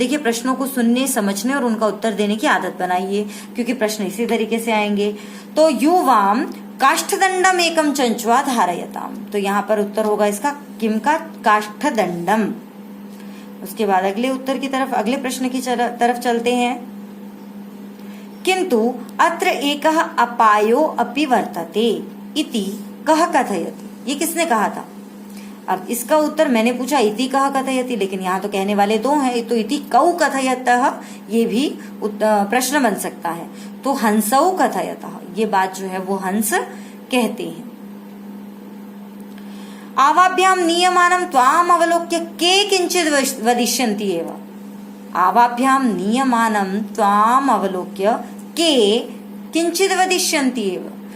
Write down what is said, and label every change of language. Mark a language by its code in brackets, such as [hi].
[hi] देखिए प्रश्नों को सुनने, समझने और उनका उत्तर देने की आदत बनाइए, क्योंकि प्रश्न इसी तरीके से आएंगे। तो [sa] युवाम काष्ठदंडम एकम चंचुआ धारयताम, [hi] तो यहाँ पर उत्तर होगा इसका किम का काष्ठदंडम। उसके बाद अगले उत्तर की तरफ, अगले प्रश्न की तरफ चलते हैं। [sa] किंतु अत्र एकः अपायो अपि वर्तते इति कः कथयति, [hi] ये किसने कहा था। अब इसका उत्तर मैंने पूछा [sa] इति कः कथयति, [hi] लेकिन यहाँ तो कहने वाले 2 हैं, तो [sa] इति कौ कथयतः [hi] ये भी प्रश्न बन सकता है। तो [sa] हंसौ कथयतः, [hi] ये बात जो है वो हंस कहते हैं। [sa] आवाभ्याम नियमानं त्वाम अवलोक्य के किंचित वदिष्यन्ति एव, आवाभ्याम नियमानं त्वाम अवलोक्य के किंचित वदिष्यन्ति एव।